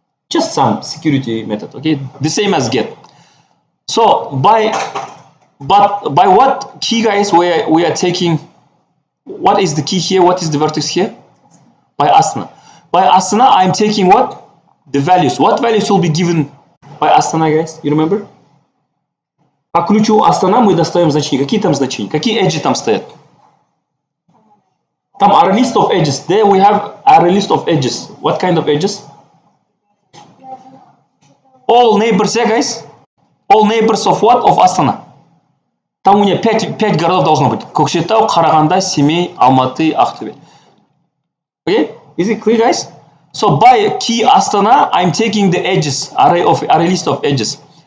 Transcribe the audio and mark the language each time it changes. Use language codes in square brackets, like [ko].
[en] Just some security method, okay? The same as get. So by what key, guys, we are taking? What is the key here? What is the vertex here? By Astana. By Astana, I'm taking what? The values. What values will be given by Astana, guys? You remember? [ru] По ключу Astana мы достаем значения. Какие там значения? Какие edges там стоят? [en] Там array list of edges. There we have array list of edges. What kind of edges? All neighbors, yeah, guys? All neighbors of what? Of Astana. [ru] Там у меня 5 городов должно быть. [kk] Көкшетау, Қарағанды, Семей, Алматы, Ақтөбе. [en] Okay? Is it clear, guys? So by key Astana, I'm taking the edges, array list of edges.